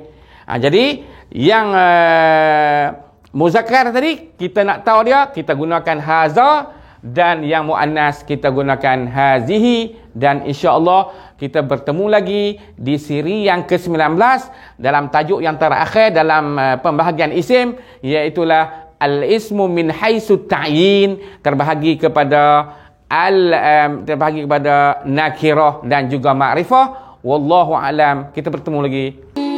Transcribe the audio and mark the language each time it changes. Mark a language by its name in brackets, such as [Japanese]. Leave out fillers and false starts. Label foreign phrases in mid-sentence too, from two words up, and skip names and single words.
[Malay] Jadi yang muzakkar tadi kita nak tahu dia, kita gunakan haza, dan yang muannas kita gunakan hazihi. Dan [Arabic] insya-Allah [Malay] kita bertemu lagi di siri yang ke-19 dalam tajuk yang terakhir dalam pembahagian isim, iaitulah [Arabic] al-ismu min haitsu ta'yin, [Malay] terbahagi kepada terbahagi kepada nakirah dan juga ma'rifah. [Arabic] Wallahu alam. [Malay] Kita bertemu lagi.